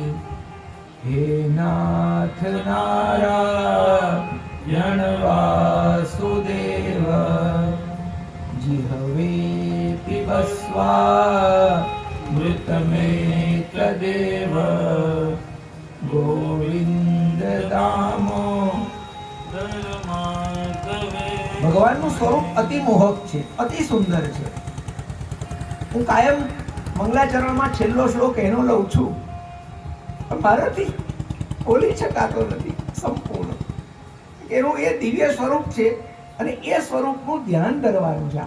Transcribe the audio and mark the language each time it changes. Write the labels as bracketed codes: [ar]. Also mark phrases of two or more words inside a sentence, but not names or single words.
[sa] हे नाथ नारायण वासुदेव. जिह्वे पिबस्वा मृतमेतदेव. गोविंद दामो. [gu] ભગવાનનું સ્વરૂપ અતિ મોહક છે, અતિ સુંદર છે. હું કાયમ મંગલાચરણમાં છેલ્લો શ્લોક એનો લઉં છું, પણ મારાથી બોલી શકાતો નથી સંપૂર્ણ. એનું એ દિવ્ય સ્વરૂપ છે અને એ સ્વરૂપનું ધ્યાન ધરવાનું છે.